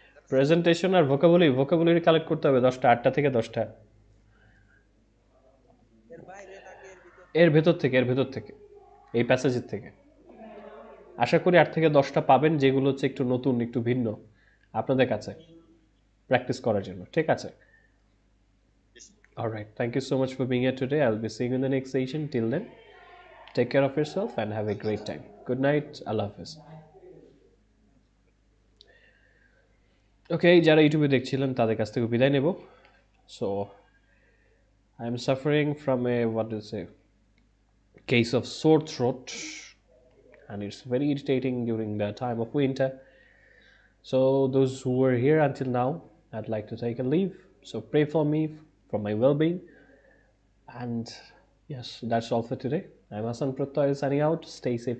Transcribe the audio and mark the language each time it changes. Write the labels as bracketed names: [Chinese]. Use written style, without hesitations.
[Bangla] Presentation আর vocabulary collect করতে হবে 10টা, 8টা থেকে 10টা। এর বাইরে নাকি এর ভেতর থেকে এই প্যাসেজের থেকে আশা করি 8 থেকে 10টা পাবেন, যেগুলো হচ্ছে একটু নতুন, একটু ভিন্ন আপনাদের কাছে প্র্যাকটিস করার জন্য। ঠিক আছে? [English] Alright. Thank you so much for being here today. I'll be seeing you in the next session. Till then, take care of yourself and have a great time. Good night. Allah Hafiz. [Bangla] ওকে, যারা ইউটিউবে দেখছিলেন তাদের কাছ থেকে বিদায় নেব। [English] So I am suffering from a what is a case of sore throat, and it's very irritating during the time of winter. So those who were here until now, I'd like to take a leave. So pray for me, for my well-being. And yes, that's all for today. I'm Hassan Prottoy signing out. Stay safe.